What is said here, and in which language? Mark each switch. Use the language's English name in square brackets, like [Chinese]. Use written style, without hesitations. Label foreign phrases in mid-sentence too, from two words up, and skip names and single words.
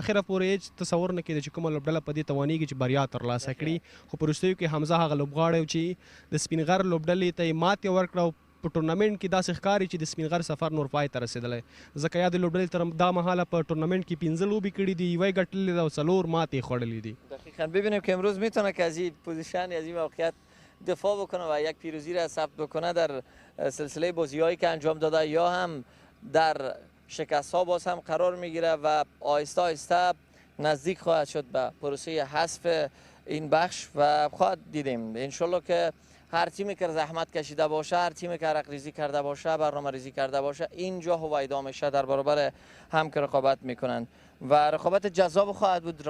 [Pashto] اخره پورې هېڅ تصور نه کېده چې کومه لوبډله په دې توانېږي چې بریا ترلاسه کړي. خو په وروستیو کې حمزه هغه لوبغاړی چې د سپینغر لوبډلې ته یې ماتې ورکړه او په ټورنمنټ کې داسې ښکاري چې د سپینغر سفر نور پای ته رسېدلی، ځکه یا د لوبډلې تر دا مهاله په ټورنمنټ کې 15 لوبې کړي دي، یوه یې ګټلې ده او 4 ماتې خوړلې دي. [Persian] دقیقاً. ببینیم که امروز میتونه که از این پوزیشن از این موقعیت دفاع بکنه و یک پیروزی را ثبت بکنه در سلسله بازی‌هایی که انجام داده، یا هم در شکست ها باز هم قرار میگیره و آهسته آهسته نزدیک خواهد شد به پروسه حذف این بخش و خواهد دیدیم انشالله که هر تیمی که زحمت کشیده باشه، هر تیمی که عرق ریزی کرده باشه، برنامه ریزی کرده باشه، اینجا هویدا میشه در برابر هم که رقابت میکنند و رقابت جذاب خواهد بود.